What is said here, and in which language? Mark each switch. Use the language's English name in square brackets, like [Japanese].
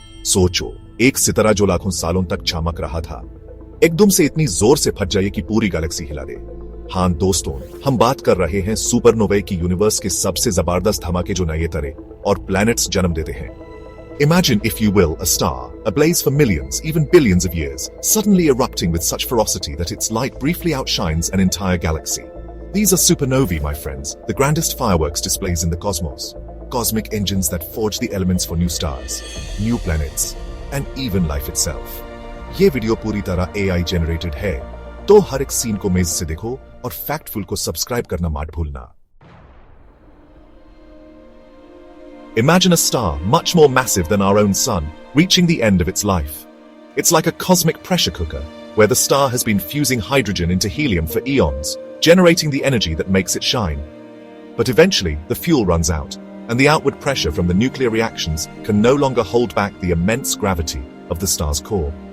[Hindi] सोचो, एक सितारा जो लाखों सालों तक चमक रहा था एकदम से इतनी जोर से फट जाए कि पूरी गैलेक्सी हिला दे। हाँ दोस्तों, हम बात कर रहे हैं सुपरनोवा की, यूनिवर्स के सबसे जबरदस्त धमाके जो नए तारे और प्लैनेट्स जन्म देते हैं। [English] Imagine, if you will, a star, ablaze for millions, even billions of years, suddenly erupting with such ferocity that its light briefly outshines an entire galaxy. These are supernovae, my friends, the grandest fireworks displays in the cosmos. Cosmic engines that forge the elements for new stars, new planets, and even life itself. [Hindi] ये video पूरी तरह AI generated है, तो हर एक scene को मेज से देखो और फैक्टफुल को सब्सक्राइब करना मत भूलना। [English] Imagine a star much more massive than our own sun, reaching the end of its life. It's like a cosmic pressure cooker, where the star has been fusing hydrogen into helium for eons, generating the energy that makes it shine. But eventually, the fuel runs out, and the outward pressure from the nuclear reactions can no longer hold back the immense gravity of the star's core.